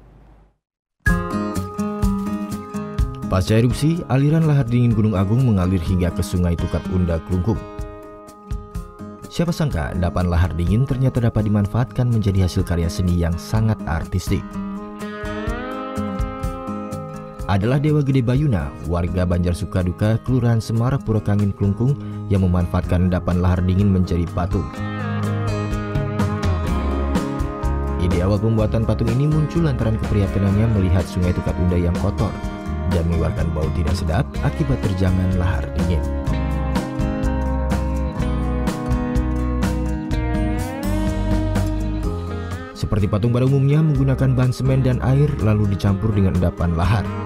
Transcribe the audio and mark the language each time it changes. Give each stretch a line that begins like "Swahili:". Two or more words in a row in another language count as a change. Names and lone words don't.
Indonesian: Pasca erupsi, aliran lahar dingin Gunung Agung mengalir hingga ke Sungai Tukat Unda Klungkung. Siapa sangka endapan lahar dingin ternyata dapat dimanfaatkan menjadi hasil karya seni yang sangat artistik. Adalah Dewa Gede Bayuna, warga Banjar Sukaduka, Kelurahan Semarapura Kangin Klungkung, yang memanfaatkan endapan lahar dingin menjadi patung. Ide awal pembuatan patung ini muncul lantaran keprihatinannya melihat Sungai Tukat Unda yang kotor dan mengeluarkan bau tidak sedap akibat terjangan lahar dingin. Seperti patung pada umumnya menggunakan bahan semen dan air lalu dicampur dengan endapan lahar.